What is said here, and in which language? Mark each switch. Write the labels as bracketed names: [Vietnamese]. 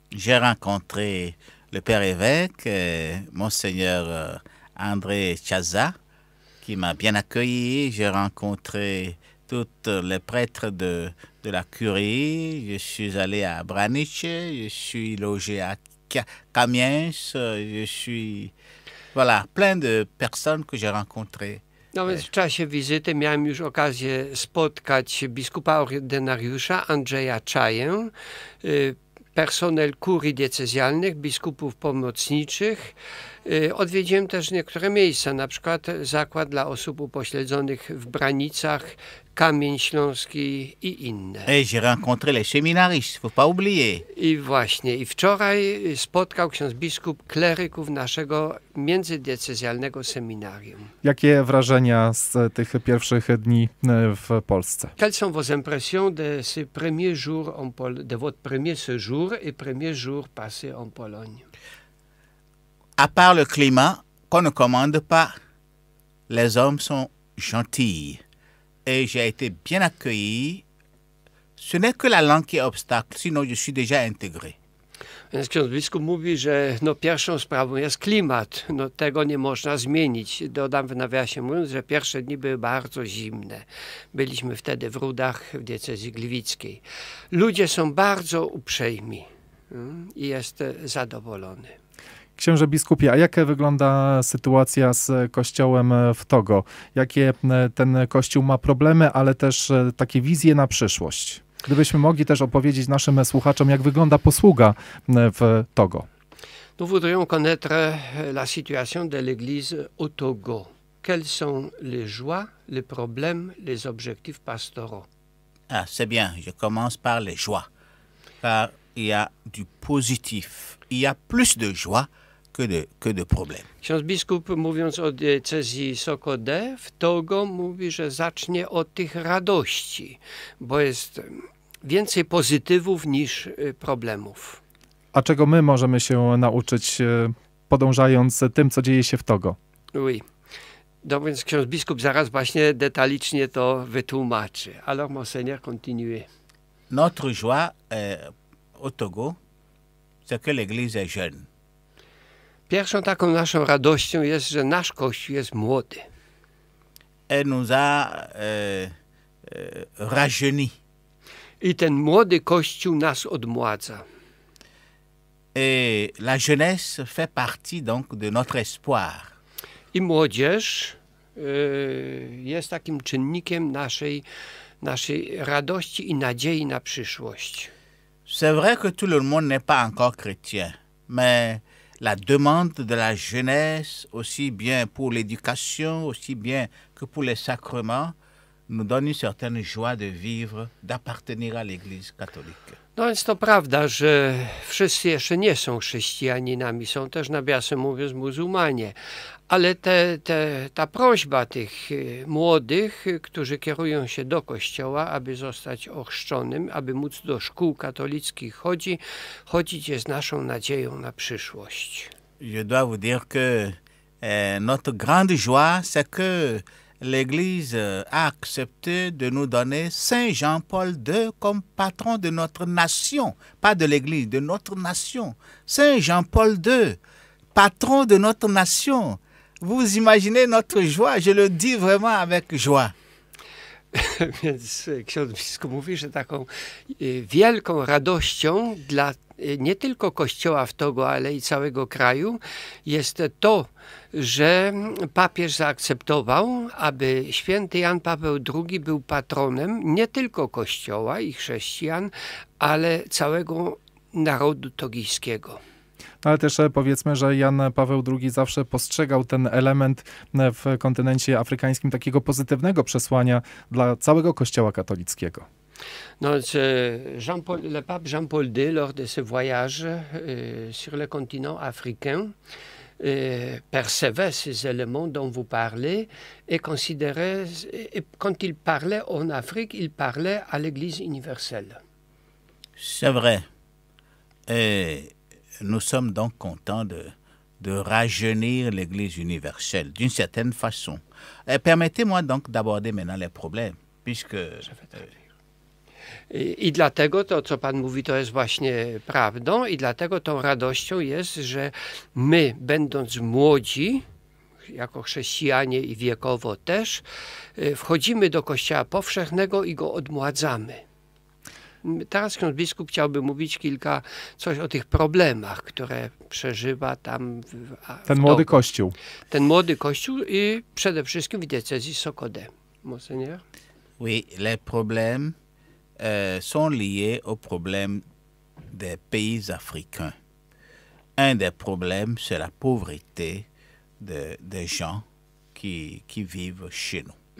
[French] J'ai rencontré le père évêque, Monseigneur André Chaza, qui m'a bien accueilli. J'ai rencontré tous les prêtres de la curie. Je suis allé à Branice, je suis logé à Kamiens, je suis... Voilà, plein de personnes que j'ai rencontrées. [Polish] No więc w czasie wizyty miałem już okazję spotkać biskupa ordynariusza Andrzeja Czaję, personel kurii diecezjalnych, biskupów pomocniczych. Odwiedziłem też niektóre miejsca, na przykład zakład dla osób upośledzonych w Branicach, Kamień Śląski i inne. [French] Et j'ai rencontré les séminaristes, faut pas oublier. [Polish] I właśnie, i wczoraj spotkał ksiądz biskup kleryków naszego międzydiecezjalnego seminarium. Jakie wrażenia z tych pierwszych dni w Polsce? [French] Quelles sont vos impressions de ces premiers jours de votre premier séjour et premiers jours passés en Pologne? À part le climat qu'on ne commande pas, les hommes sont gentils. Et j'ai été bien accueilli. Ce n'est que la langue qui est obstacle, sinon je suis déjà intégré. [Polish] Więc ksiądz biskup mówi, że pierwszą sprawą jest klimat. Tego nie można zmienić. Dodam w nawiasie mówiąc, że pierwsze dni były bardzo zimne. Byliśmy wtedy w Rudach, w diecezji gliwickiej. Ludzie są bardzo uprzejmi i jest zadowolony. Księże biskupie, a jak wygląda sytuacja z kościołem w Togo? Jakie ten kościół ma problemy, ale też takie wizje na przyszłość? Gdybyśmy mogli też opowiedzieć naszym słuchaczom, jak wygląda posługa w Togo. [French] Nous voudrions connaître la situation de l'Église au Togo. Quelles sont les joies, les problèmes, les objectifs pastoraux? Ah, c'est bien, je commence par les joies. Car il y a du positif. Il y a plus de joie que de problèmes. [Polish] Ksiądz biskup, mówiąc o diecezji Sokode w Togo, mówi, że zacznie od tych radości, bo jest więcej pozytywów niż problemów. A czego my możemy się nauczyć, podążając tym, co dzieje się w Togo? [French] Oui. [Polish] No więc ksiądz biskup zaraz właśnie detalicznie to wytłumaczy. [French] Alors, monseigneur, continuez. Notre joie au Togo, c'est que l'Église est jeune. [Polish] Pierwszą taką naszą radością jest, że nasz Kościół jest młody. [French] Elle nous a rajeunis. [Polish] I ten młody Kościół nas odmładza. [French] Et la jeunesse fait partie donc de notre espoir. [Polish] I młodzież jest takim czynnikiem naszej radości i nadziei na przyszłość. [French] C'est vrai que tout le monde n'est pas encore chrétien, mais la demande de la jeunesse, aussi bien pour l'éducation, aussi bien que pour les sacrements, nous donne une certaine joie de vivre, d'appartenir à l'Église catholique. [Polish] No więc to prawda, że wszyscy jeszcze nie są chrześcijaninami, są też nawiasem mówiąc muzułmanie, ale ta prośba tych młodych, którzy kierują się do kościoła, aby zostać ochrzczonym, aby móc do szkół katolickich chodzić jest naszą nadzieją na przyszłość. [French] Je dois vous dire que notre grande joie, c'est que l'Église a accepté de nous donner Saint Jean-Paul II comme patron de notre nation, pas de l'Église, de notre nation. Saint Jean-Paul II, patron de notre nation. Vous imaginez notre joie, je le dis vraiment avec joie. [Polish] Więc ksiądz biskup mówi, że taką wielką radością dla nie tylko Kościoła w Togo, ale i całego kraju jest to, że papież zaakceptował, aby święty Jan Paweł II był patronem nie tylko Kościoła i chrześcijan, ale całego narodu togijskiego. Ale też powiedzmy, że Jan Paweł II zawsze postrzegał ten element w kontynencie afrykańskim takiego pozytywnego przesłania dla całego Kościoła katolickiego. [French] Donc, le pape Jean-Paul II, lors de ce voyage sur le continent africain, percevait ces éléments dont vous parlez et considérait, et quand il parlait en Afrique, il parlait à l'Église universelle. C'est vrai. Et nous sommes donc contents de rajeunir l'Église universelle d'une certaine façon. Permettez-moi donc d'aborder maintenant les problèmes, puisque... [Polish] I dlatego to, co Pan mówi, to jest właśnie prawdą i dlatego tą radością jest, że my, będąc młodzi, jako chrześcijanie i wiekowo też, wchodzimy do Kościoła powszechnego i go odmładzamy. Teraz ksiądz biskup chciałby mówić coś o tych problemach, które przeżywa tam ten młody Kościół. Ten młody Kościół i przede wszystkim w diecezji Sokodé. [French] Monseigneur? Oui, les problèmes sont liés aux problèmes des pays africains. Un des problèmes, c'est la pauvreté des gens qui vivent chez nous.